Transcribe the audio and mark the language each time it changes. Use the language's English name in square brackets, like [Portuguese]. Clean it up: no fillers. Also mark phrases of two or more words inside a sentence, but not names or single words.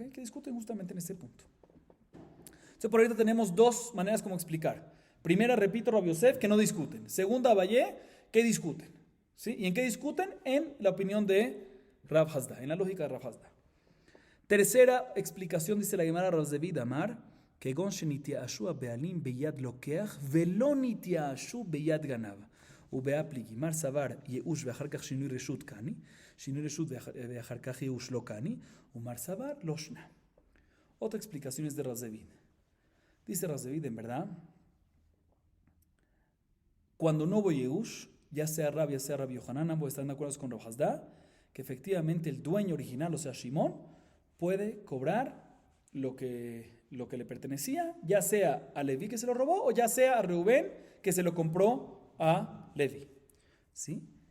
[Spanish] Que discuten justamente en este punto. Entonces, por ahorita tenemos dos maneras como explicar. Primera, repito, Rabbi Yosef, que no discuten. Segunda, Abayé, que discuten. ¿Sí? ¿Y en qué discuten? En la opinión de Rav Hasda, en la lógica de Rav Hasda. Tercera explicación, dice la Gemara Rav Zevid Amar, [Aramaic] כגון שנתייאשו בעלים ביד לוקח ולא נתייאשו ביד גנב. ובהפליגי, מר סבר ייאוש ואחר כך שינוי רשות קני, שינוי רשות ואחר כך ייאוש לא קני, ומר סבר לא שנה. [Spanish] Otra explicación es de Rav Zevid. Dice Rav Zevid, en verdad, cuando no hubo ייאוש, ya sea Rabbi Yohanan, ambos están de acuerdo con Rav Hasda, que efectivamente el dueño original, o sea Shimón, puede cobrar lo que le pertenecía, ya sea a Leví que se lo robó, o ya sea a Reubén que se lo compró a Levi, ¿sí?